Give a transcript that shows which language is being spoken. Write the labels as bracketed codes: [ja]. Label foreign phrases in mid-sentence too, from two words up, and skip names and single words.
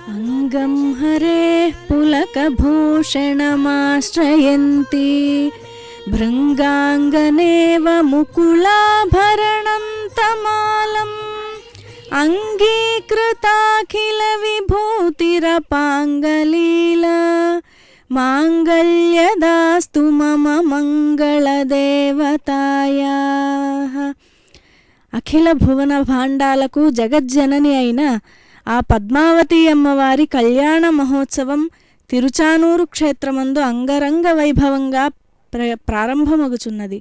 [sa] अंगं हरेः पुलकभूषणमाश्रयन्ती भृङ्गाङ्गनेव मुकुलाभरणं तमालम् अङ्गीकृताखिलविभूतिरपाङ्गलीला माङ्गल्यदास्तु मम మంగళదేవతాయాః। [te] అఖిల భువన భాండాలకు జగజ్జనని అయిన ఆ పద్మావతి అమ్మవారి కళ్యాణ మహోత్సవం తిరుచానూరు క్షేత్రమందు అంగరంగ వైభవంగా ప్రారంభమగుచున్నది.